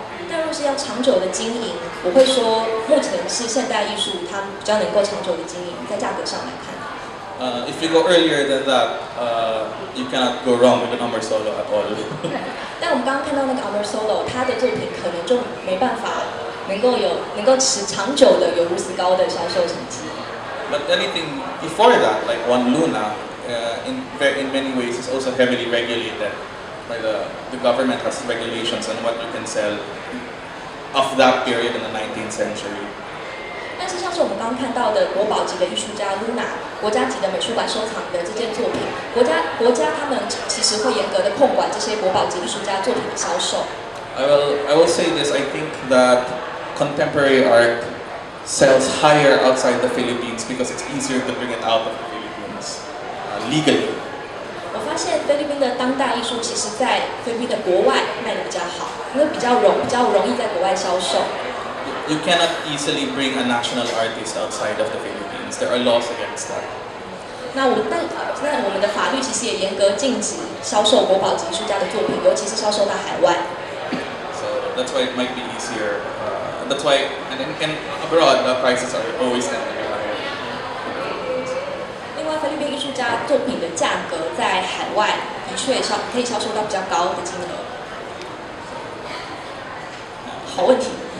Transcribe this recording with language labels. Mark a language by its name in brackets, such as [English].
[Chinese] 但如果是要长久的经营，我会说目前是现代艺术它比较能够长久的经营，在价格上来看。 [English] If you go earlier than that, you cannot go wrong with an Amor Solo at all. [Chinese] 但我们刚刚看到那个 Amor Solo， 他的作品可能就没办法能够持长久的有如此高的销售成绩。 [English] But anything before that, like One Luna, in many ways is also heavily regulated. By the government has regulations on what you can sell of that period in the 19th century. [Chinese] 但是像是我们刚刚看到的国宝级的艺术家 Luna， 国家级的美术馆收藏的这件作品，国家他们其实会严格的控管这些国宝级艺术家作品的销售。 [English] I will say this. I think that contemporary art sells higher outside the Philippines because it's easier to bring it out of the Philippines legally. [Chinese] 我发现菲律宾的当代艺术其实在菲律宾的国外卖的比较好，因为比较容易在国外销售。 [English] You cannot easily bring a national artist outside of the Philippines. There are laws against that. [Chinese] 那我们的法律其实也严格禁止销售国宝级艺术家的作品，尤其是销售到海外。 [English] So that's why it might be easier. That's why and abroad the prices are always tend to be higher. [Chinese] 另外，菲律宾艺术家作品的价格在海外的确可以销售到比较高的金额。好问题。